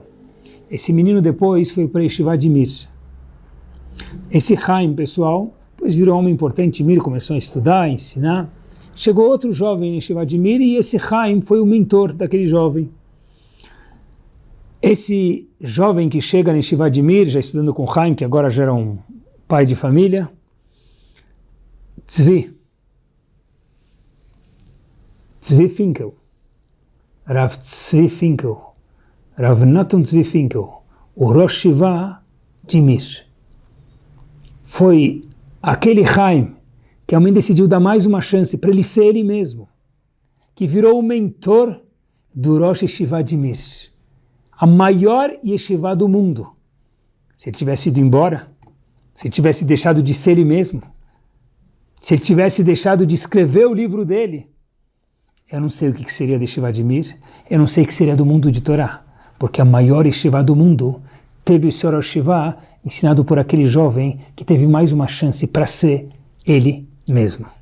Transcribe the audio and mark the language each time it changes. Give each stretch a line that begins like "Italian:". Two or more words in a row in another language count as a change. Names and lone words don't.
Portuguese: Esse menino depois foi para Yeshiva de Mir. Esse Chaim, pessoal, depois virou um homem importante, Mir começou a estudar, a ensinar. Chegou outro jovem em Yeshiva de Mir e esse Chaim foi o mentor daquele jovem. Esse jovem que chega na Yeshiva de Mir, já estudando com Chaim, que agora já era um pai de família, Tzvi Finkel, Rav Tzvi Finkel, Rav Natan Tzvi Finkel, o Rosh Yeshiva de Mir. Foi aquele Chaim que a mãe decidiu dar mais uma chance para ele ser ele mesmo, que virou o mentor do Rosh Yeshiva de Mir, a maior yeshiva do mundo, se ele tivesse ido embora, se ele tivesse deixado de ser ele mesmo, se ele tivesse deixado de escrever o livro dele, eu não sei o que seria de Yeshiva de Mir, eu não sei o que seria do mundo de Torá, porque a maior yeshiva do mundo teve o seu Rosh Yeshiva ensinado por aquele jovem que teve mais uma chance para ser ele mesmo.